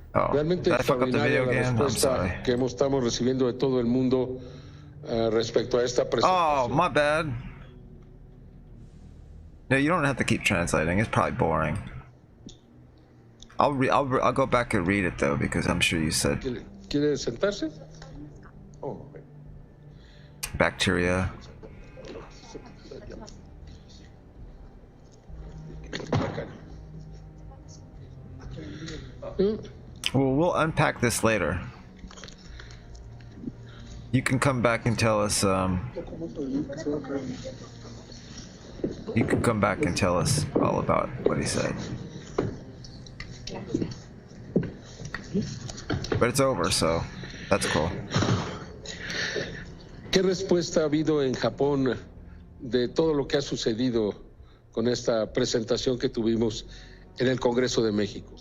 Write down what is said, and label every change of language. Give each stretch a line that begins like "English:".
Spanish: Realmente extraordinaria la respuesta que estamos recibiendo de todo el mundo respecto a esta presentación.
English: Oh, my bad. No, you don't have to keep translating. It's probably boring. I'll go back and read it though because I'm sure you said.
Spanish: ¿Quiere sentarse?
English: Oh, okay.
Spanish: Bacteria.
English: Well, we'll unpack this later. You can come back and tell us. You can come back and tell us all about what he said. But it's over, so that's cool.
Spanish: ¿Qué respuesta ha habido en Japón de todo lo que ha sucedido con esta presentación que tuvimos en el Congreso de México?